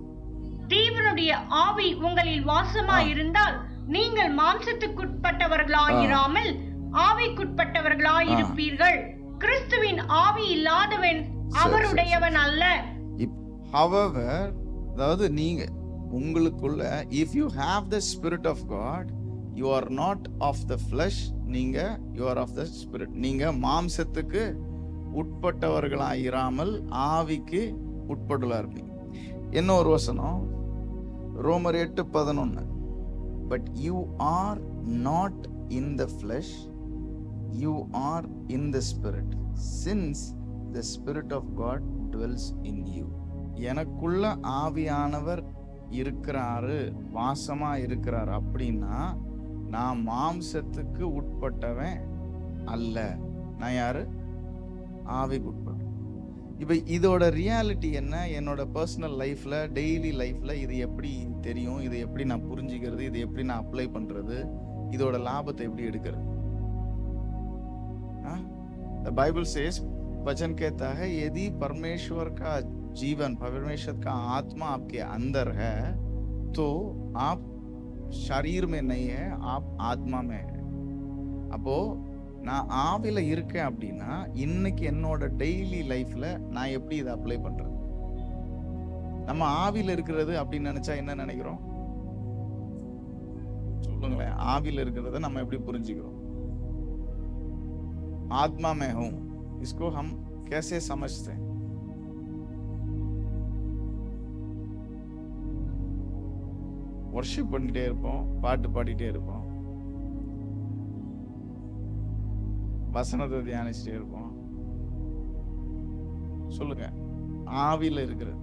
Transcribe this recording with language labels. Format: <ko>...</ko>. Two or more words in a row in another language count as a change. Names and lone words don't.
<ta>தேவனுடைய ஆவி உங்களில் வாசமாய் இருந்தால் நீங்கள் மாம்சத்துக்குட்பட்டவர்களாயிராமல் ஆவிக்குட்பட்டவர்களாயிருப்பீர்கள். கிறிஸ்துவின் ஆவி இல்லாதவன் அவருடையவன் அல்ல.</ta> <en>However,</en> <ta>அதாவது நீங்க உங்களுக்குள்ள</ta> <en>if you have the spirit of God, you are not of the flesh, நீங்க you are of the spirit.</en> <ta>நீங்க மாம்சத்துக்கு உட்பட்டவர்களாயிராமல் ஆவிக்கு உட்பட்டுள்ளா இருப்பீங்க. என்ன ஒரு வசனம்? ரோமர் 8:11.</ta> <en>But you are not in the flesh, you are in the spirit, since the spirit of God dwells in you.</en> <ta>எனக்குள்ள ஆவியானவர் இருக்கிறாரு, வாசமா இருக்கிறாரு அப்படின்னா நான் மாம்சத்துக்கு உட்பட்டவன் அல்ல. நான் யாரு? ஆவிக்கு உட்பட்ட. இப்போ இதோட ரியாலிட்டி என்ன? என்னோட</ta> <en>personal life, daily life</en> <ta>இது எப்படி தெரியும்? இது எப்படி நான் புரிஞ்சுக்கிறது? இது எப்படி நான் அப்ளை பண்றது? இதோட லாபத்தை எப்படி எடுக்கிறது?</ta> <en>The Bible says,</en> <hi>वचन कहता है यदि परमेश्वर का जीवन, परमेश्वर का आत्मा आपके अंदर है तो आप शरीर में नहीं है, आप आत्मा में है.</hi> <ta>அப்போ நான் ஆவில இருக்கேன் அப்படின்னா இன்னைக்கு என்னோட</ta> <en>daily life</en> <ta>நான் எப்படி இதை அப்ளை பண்றது? நம்ம ஆவில இருக்கிறது அப்படின்னு நினைச்சா என்ன நினைக்கிறோம்? சொல்லுங்களேன். ஆவில இருக்கிறத நம்ம எப்படி புரிஞ்சுக்கிறோம்?</ta> <hi>आत्मा में हूं, इसको हम कैसे समझते हैं?</hi> <ta>வர்ஷிப் பண்ணிட்டே இருப்போம், பாட்டு பாடிட்டே இருப்போம், வசனத்தை தியானிச்சுட்டே இருப்போம். சொல்லுங்க, ஆவில இருக்கிறது.</ta>